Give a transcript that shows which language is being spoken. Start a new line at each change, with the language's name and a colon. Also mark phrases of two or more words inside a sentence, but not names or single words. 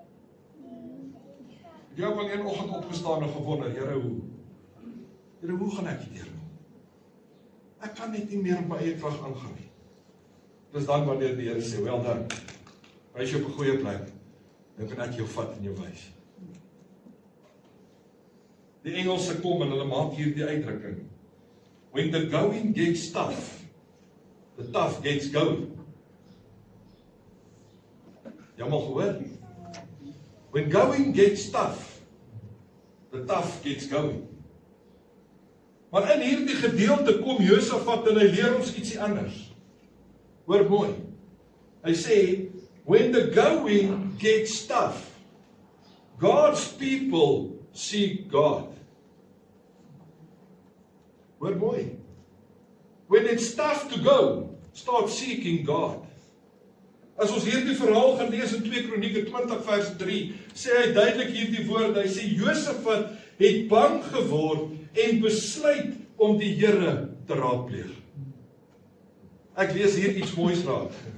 Afrikaans: Ek het al een oggend opgestaan en gewonder, Here, hoe gaan ek hierdeur kom? Ek kan net nie meer op my eie krag aangaan nie. Dis dan wanneer die Here sê, wel dan, wys jy op 'n goeie plek, dan kan ek jou vat en jou wys. Die Engelse kom en hulle maak hier die uitdrukking.
English: When the going gets tough, the tough gets going.
Afrikaans: Jy mag hoor?
English: When going gets tough, the tough gets going.
Afrikaans: Maar in hierdie gedeelte kom Josafat en hy leer ons ietsie anders. Hoor mooi. Hy sê,
English: when the going gets tough, God's people seek God.
Afrikaans: Hoor mooi.
English: When it's tough to go, start seeking God.
Afrikaans: As ons hierdie verhaal gaan lees in 2 Kronieke 20 vers 3, sê hy duidelik hierdie woorde. Hy sê Josafat het bang geword en besluit om die Here te raadpleeg. Ek lees hier iets moois raak.